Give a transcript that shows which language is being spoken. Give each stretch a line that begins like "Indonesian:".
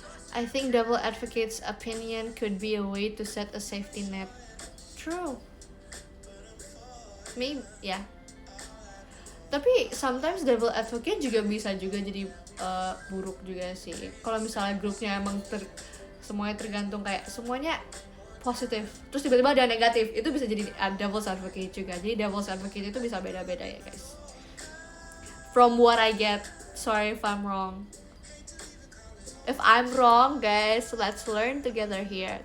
English: I think devil advocate's opinion could be a way to set a safety net. True. Maybe, yeah.
Indonesian: Tapi sometimes devil advocate juga bisa juga jadi buruk juga sih. Kalau misalnya grupnya emang semuanya tergantung kayak semuanya positif, terus tiba-tiba ada negatif, itu bisa jadi devil's advocate juga. Jadi devil's advocate itu bisa beda-beda ya guys.
English: From what I get, sorry if I'm wrong. If I'm wrong, guys, let's learn together here.